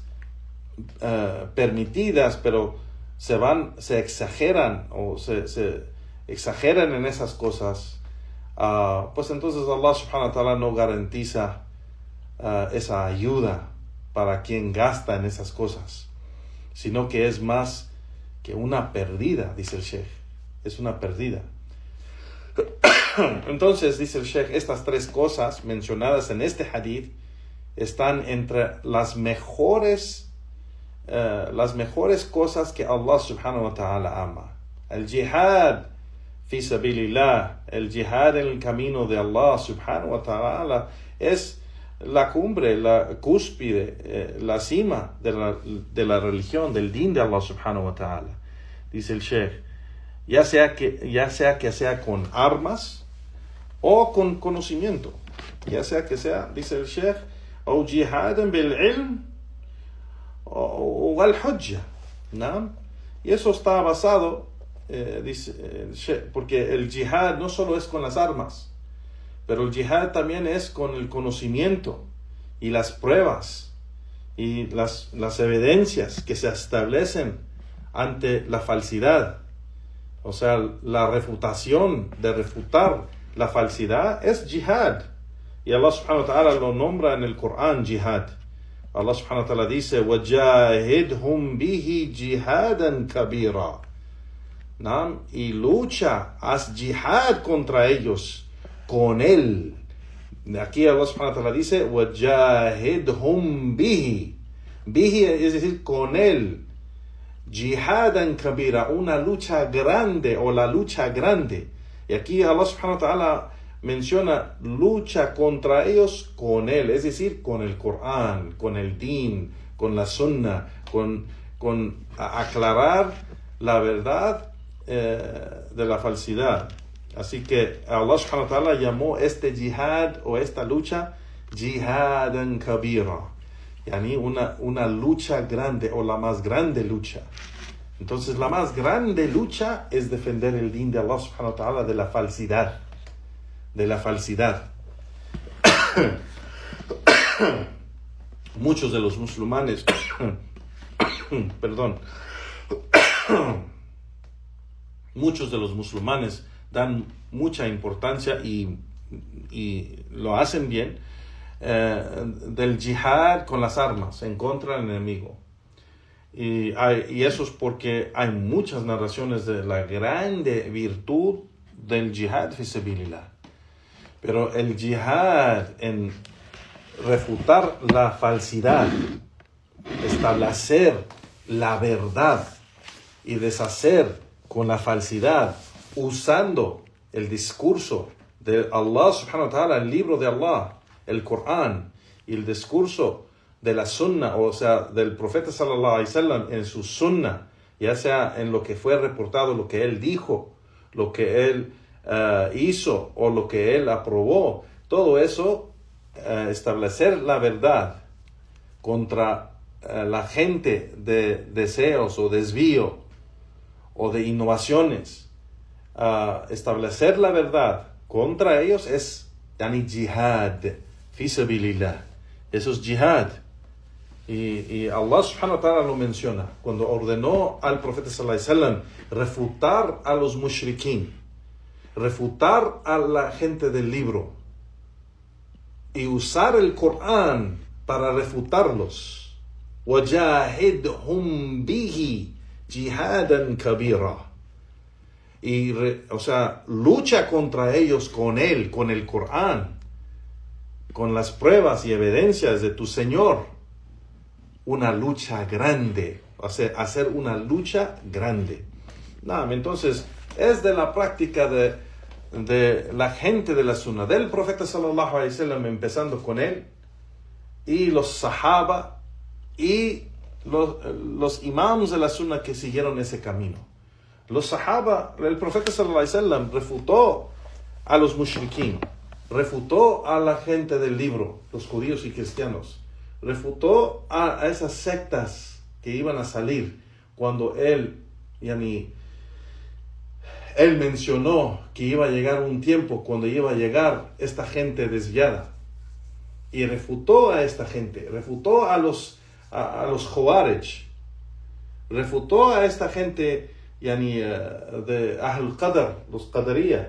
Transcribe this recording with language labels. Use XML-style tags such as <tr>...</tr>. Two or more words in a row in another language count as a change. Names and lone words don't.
<es>permitidas, pero se exageran o se exageran en esas cosas, pues entonces</es> <ar>الله سبحانه وتعالى</ar> <es>no garantiza esa ayuda para quien gasta en esas cosas, sino que es más que una pérdida, dice el Sheikh, es una pérdida. Entonces, dice el Sheikh, estas tres cosas mencionadas en este hadith están entre las mejores cosas que</es> <ar>الله سبحانه وتعالى</ar> <es>ama.</es> <ar>El جهاد في سبيل الله,</ar> <es>el jihad en el camino de</es> <ar>الله سبحانه وتعالى,</ar> <es>es la cumbre, la cúspide, la cima de la religión, del din de</es> <ar>الله سبحانه وتعالى.</ar> <es>Dice el Sheikh, ya sea que sea con armas o con conocimiento, dice el Sheikh, o</es> <ar>جهادا بالعلم</ar> <es>o</es> <ar>الحجة,</ar> <es>¿no? Y eso está basado, dice el Sheikh, porque el jihad no solo es con las armas, pero el jihad también es con el conocimiento y las pruebas y las evidencias que se establecen ante la falsidad. O sea, la refutación de refutar la falsidad es jihad. Y</es> <ar>الله سبحانه وتعالى</ar> <es>lo nombra en el Corán jihad.</es> <ar>الله سبحانه وتعالى</ar> <es>dice,</es> <ar>وَجَاهِدْهُمْ بِهِ جِهَادًا كَبِيرًا.</ar> <es>¿No? Y lucha, haz jihad contra ellos con él. Aquí</es> <ar>الله سبحانه وتعالى</ar> <es>dice,</es> <ar>وَجَاهِدْهُمْ بِهِ.</ar> <es>Bihi es decir, con él.</es> <ar>جهادا كبيرا,</ar> <es>una lucha grande o la lucha grande. Y aquí</es> <ar>الله سبحانه وتعالى</ar> <es>menciona lucha contra ellos con él, es decir, con el Corán, con el din, con la sunnah, con aclarar la verdad de la falsidad. Así que</es> <ar>الله سبحانه وتعالى</ar> <es>llamó este jihad o esta lucha</es> <ar>جهادا كبيرا.</ar> <es>Yani una lucha grande o la más grande lucha. Entonces la más grande lucha es defender el din de</es> <ar>الله سبحانه وتعالى</ar> <es>de la falsidad. Muchos de los musulmanes muchos de los musulmanes dan mucha importancia y lo hacen bien del jihad con las armas en contra del enemigo, y eso es porque hay muchas narraciones de la grande virtud del</es> <ar>جهاد في سبيل الله,</ar> <es>pero el jihad en refutar la falsidad, establecer la verdad y deshacer con la falsidad usando el discurso de</es> <ar>الله سبحانه وتعالى,</ar> <es>el libro de Allah, el Corán, y el discurso de la sunnah, o sea, del profeta</es> <ar>صلى الله عليه وسلم</ar> <es>en su sunnah, ya sea en lo que fue reportado, lo que él dijo, lo que él hizo o lo que él aprobó, todo eso, establecer la verdad contra la gente de deseos o desvío o de innovaciones, establecer la verdad contra ellos es</es> <ar>جهاد في سبيل الله.</ar> <es>Eso es jihad. Y</es> <ar>الله سبحانه وتعالى</ar> <es>lo menciona cuando ordenó al profeta</es> <ar>صلى الله عليه وسلم</ar> <es>refutar a los mushrikín, refutar a la gente del libro y usar el Corán para refutarlos.</es> <ar>وَجَاهِدْهُمْ بِهِ جِهَادًا كَبِيرًا.</ar> <es>Y lucha contra ellos con él, con el Corán, con las pruebas y evidencias de tu Señor. Una lucha grande, hacer una lucha grande. Entonces, es de la práctica de la gente de la Sunnah, del profeta</es> <ar>صلى الله عليه وسلم,</ar> <es>empezando con él, y los sahaba, y los imams de la Sunnah que siguieron ese camino. Los sahaba, el profeta</es> <ar>صلى الله عليه وسلم</ar> <es>refutó a los mushrikín, refutó a la gente del libro, los judíos y cristianos, refutó a esas sectas que iban a salir cuando él mencionó que iba a llegar un tiempo cuando iba a llegar esta gente desviada, y refutó a esta gente, refutó a los Khawarij, refutó a esta gente de</es> <ar>أهل قدر,</ar> <es>los Qadariya.</es>